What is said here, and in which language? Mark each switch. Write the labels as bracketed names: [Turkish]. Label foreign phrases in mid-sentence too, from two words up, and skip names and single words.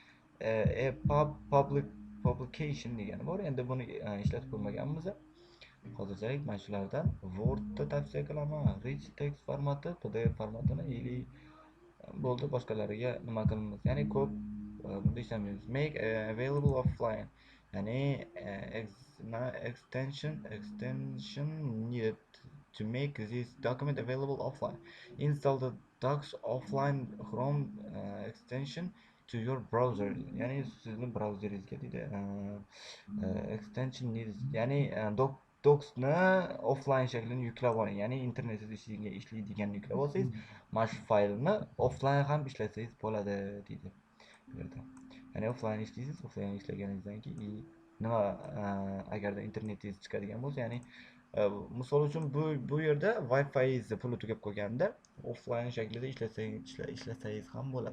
[Uzbek] Publication degani bor. Endi buni ishlatib ko'rmaganmiz. Hozirchalik mana shulardan Word'da tavsiya qilaman. [English] Rich text [Uzbek] formati, PDF formatini ili bo'ldi, boshqalariga nima qilamiz? Ya'ni ko'p bunda ishlamaymiz. [English] Make available offline. Ya'ni extension needed to make this document available offline. Install the docs offline Chrome extension to your browser. [Uzbek] Ya'ni sizning browzeringizga deydi. [English] Extension needs, [Uzbek] ya'ni docsni offline shaklini yuklab oling. Ya'ni internetsiz ishlaydiganini yuklab olsangiz, mana shu faylni offline ham ishlatsangiz bo'ladi deydi bu yerda. Ya'ni offline ishlaysiz, offline ishlaganingizdan keyin nima agarda internetingiz chiqadigan bo'lsa, ya'ni misol uchun bu yerda Wi-Fi puli tugab qolganda offline shaklida ishlatsangiz ham bo'ladi.